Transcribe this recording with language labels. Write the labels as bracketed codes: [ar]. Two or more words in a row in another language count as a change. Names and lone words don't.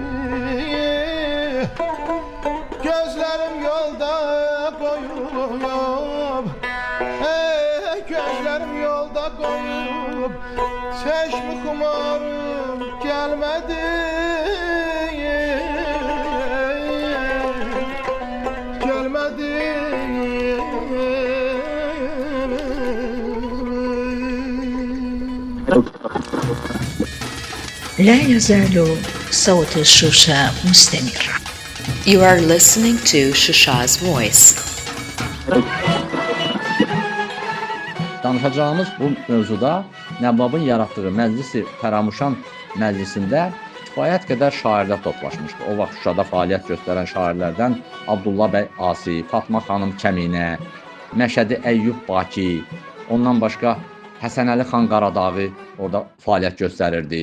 [az] Gözlərim yolda qoyub, gözlərim yolda qoyub, olub çeşmi xumarım gəlmədi. Gəlmədi. [ar] لا يزال صوت الشوشة مستمرا. [en] You are listening to Shusha's voice. [az] Danışacağımız bu mövzuda Nəvvabın yaratdığı Məclis-i Fəramuşan məclisində kifayət qədər şairlər toplaşmışdı. O vaxt Şuşada fəaliyyət göstərən şairlərdən Abdullah bəy Asi, Fatma xanım Kəminə, Məşədi Əyyub Baki, ondan başqa Həsənəli xan Qaradağı orada fəaliyyət göstərirdi.